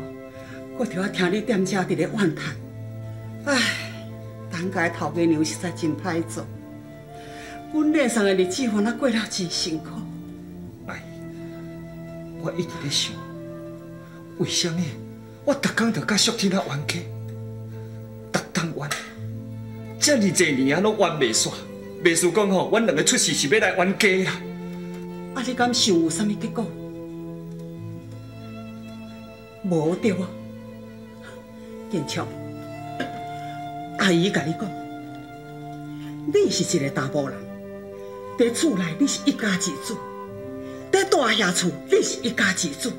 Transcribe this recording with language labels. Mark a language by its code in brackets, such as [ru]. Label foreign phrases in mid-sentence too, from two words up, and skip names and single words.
[nan] 我就要听你踮遮伫咧怨叹，唉，当家头家娘实在真歹做，阮内甥的日子反而过了真辛苦。阿姨，我一直咧想，为什么我逐工就甲淑珍啊冤家，逐工冤，遮尔侪年啊拢冤袂煞，袂输讲吼，阮两个出世是要来冤家啦。啊，你敢想有啥物结果？无对啊。建昌，阿姨甲你讲，你是一个查甫人，在厝内你是一家之主，在大厦厝你是一家之主。